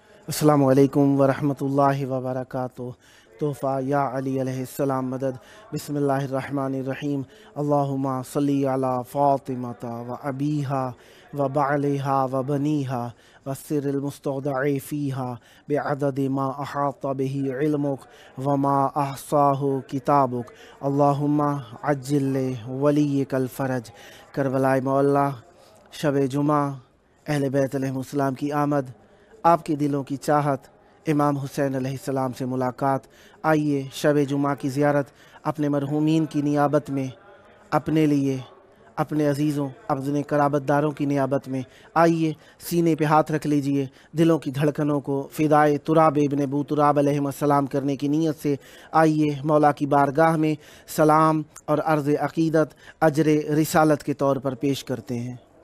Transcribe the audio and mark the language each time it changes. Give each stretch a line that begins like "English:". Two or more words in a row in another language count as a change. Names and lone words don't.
Arabic: السلام علیکم ورحمۃ اللہ وبرکاتہ۔
Urdu: تحفہ یا علی علیہ السلام مدد۔
Arabic: بسم اللہ الرحمن الرحیم۔ اللہم صلی علی فاطمۃ و ابیہا و بعلہا و بنیہا والسر المستودع فیہا بعدد ما احاط بہ علمک وما احصاہ کتابک۔ اللہم عجل ولیک الفرج۔
Urdu: کربلائے معلیٰ، شب جمعہ، اہل بیت
Arabic: علیہ السلام
Urdu: کی آمد، آپ کے دلوں کی چاہت، امام حسین
Arabic: علیہ السلام
Urdu: سے ملاقات۔ آئیے شب جمعہ کی زیارت اپنے مرحومین کی نیابت میں، اپنے لیے، اپنے عزیزوں، اپنے قرابت داروں کی نیابت میں آئیے سینے پہ ہاتھ رکھ لیجئے، دلوں کی دھڑکنوں کو فدائے تراب ابن ابو تراب
Arabic: علیہ السلام
Urdu: کرنے کی نیت سے آئیے مولا کی بارگاہ میں سلام اور عرض عقیدت اجر رسالت کے طور پر پیش کرتے ہیں۔